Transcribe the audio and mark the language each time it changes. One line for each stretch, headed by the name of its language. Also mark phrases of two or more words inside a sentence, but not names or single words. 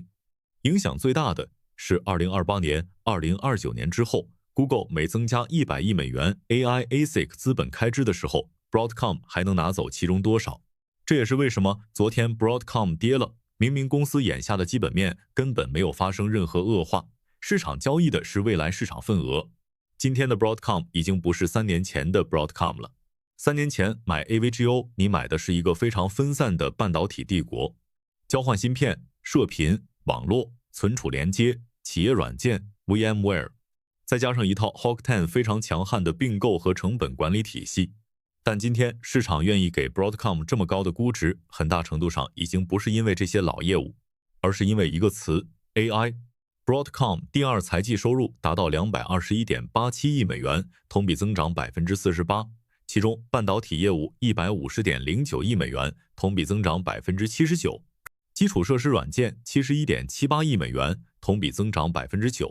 Chinese: 影響最大的是2028年、2029年之後 ，Google 每增加100億美元 AI ASIC 資本開支的時候 ，Broadcom 還能拿走其中多少？這也是為什麼昨天 Broadcom 跌了，明明公司眼下的基本面根本沒有發生任何惡化，市場交易的是未來市場份額。今天的 Broadcom 已經不是3年前的 Broadcom 了。3年前買 AVGO，你買的是一個非常分散的半導體帝國，交換芯片、射頻、網絡、存儲連接、企業軟件、VMware，再加上一套 Hawk10 非常強悍的併購和成本管理體系。但今天市場願意給 Broadcom 這麼高的估值，很大程度上已經不是因為這些老業務，而是因為一個詞 AI。Broadcom 第二財季收入達到221.87億美元，同比增長48%，其中半導體業務150.09億美元，同比增長79%，基礎設施軟件71.78億美元，同比增長9%。